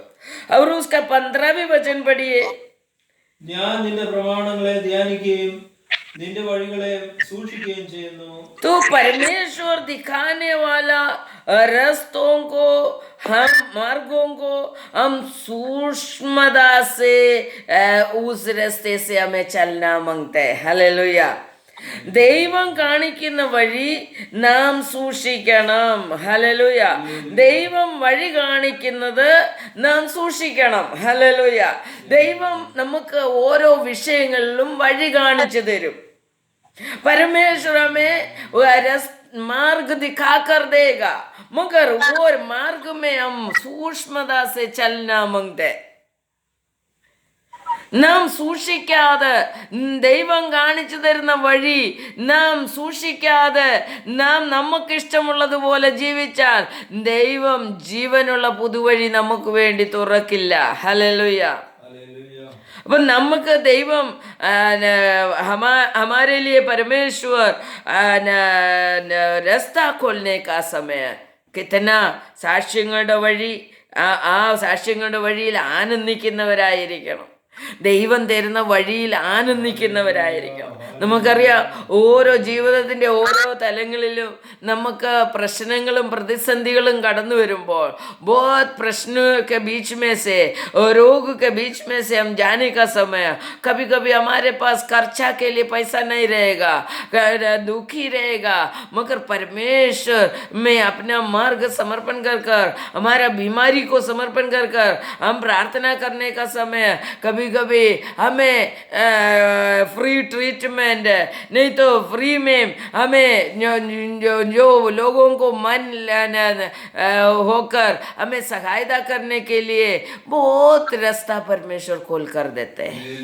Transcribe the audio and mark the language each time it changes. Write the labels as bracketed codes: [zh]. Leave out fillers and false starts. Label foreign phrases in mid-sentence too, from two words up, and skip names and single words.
[hi] और उसका 15वीं वचन पढ़िए. [ml] ഞാൻ നിന്റെ പ്രമാണങ്ങളെ ധ്യാനിക്കുകയും നിന്റെ വഴികളെ സൂക്ഷിക്കുകയും ചെയ്യുന്നു. [hi] तो परमेश्वर दिखाने वाला रास्तों को, हम मार्गों को हम सूक्ष्मता से उस रास्ते से हमें चलना मांगते हैं. हालेलुया. [ml] ദൈവം കാണിക്കുന്ന വഴി നാം സൂക്ഷിക്കണം. ഹല്ലേലൂയ. ദൈവം വഴി കാണിക്കുന്നത് നാം സൂക്ഷിക്കണം. ഹല്ലേലൂയ. ദൈവം നമുക്ക് ഓരോ വിഷയങ്ങളിലും വഴി കാണിച്ചു തരും. [hi] परमेश्वर हमें मार्ग दिखा कर देगा, मगर वो मार्ग में हम सूक्ष्मता से चलना मांगते. [ml] നാം സൂക്ഷിക്കാതെ, ദൈവം കാണിച്ചു തരുന്ന വഴി നാം സൂക്ഷിക്കാതെ നാം നമുക്കിഷ്ടമുള്ളതുപോലെ ജീവിച്ചാൽ ദൈവം ജീവനുള്ള പുതുവഴി നമുക്ക് വേണ്ടി തുറക്കില്ല. ഹല്ലേലൂയ. അപ്പം നമുക്ക് ദൈവം [hi] हमारे लिए परमेश्वर रास्ता खोलने का समय कितना [ml] സാക്ഷ്യങ്ങളുടെ വഴി, ആ സാക്ഷ്യങ്ങളുടെ വഴിയിൽ ആനന്ദിക്കുന്നവരായിരിക്കണം. ദൈവം തരുന്ന വഴിയിൽ ആനന്ദിക്കുന്നവരായിരിക്കണം. നമുക്കറിയാം, ഓരോ ജീവിതത്തിൻ്റെ ഓരോ തലങ്ങളിലും നമുക്ക് പ്രശ്നങ്ങളും പ്രതിസന്ധികളും കടന്നു വരുമ്പോൾ, [hi] बहुत प्रश्नों के बीच में से, रोग के बीच में से हम जाने का समय, कभी कभी हमारे पास खर्चा के लिए पैसा नहीं रहेगा, दुखी रहेगा, मगर परमेश्वर में अपना मार्ग समर्पण कर कर, हमारा बीमारी को समर्पण कर कर हम प्रार्थना करने का समय, कभी कभी हमें [en] free treatment [hi] नहीं तो फ्री में हमें जो लोगों को मन होकर हमें सहायता करने के लिए बहुत रास्ता परमेश्वर खोल कर देते हैं.